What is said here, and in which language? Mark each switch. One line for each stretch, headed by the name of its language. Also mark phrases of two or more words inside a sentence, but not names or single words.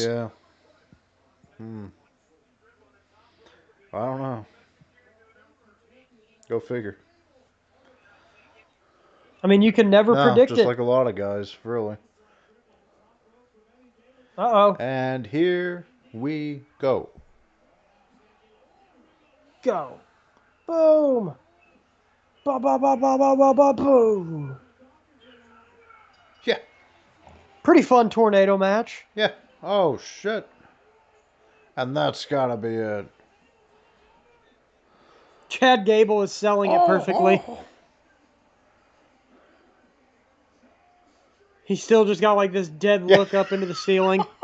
English: Yeah. I don't know. Go figure. I mean, you can never predict just it. like a lot of guys, really. Uh-oh. And here we go. Go. Boom. Ba ba ba ba ba ba ba boom. Yeah. Pretty fun tornado match. Yeah. Oh, shit. And that's gotta be it. Chad Gable is selling it perfectly. He's still just got like this dead look up into the ceiling.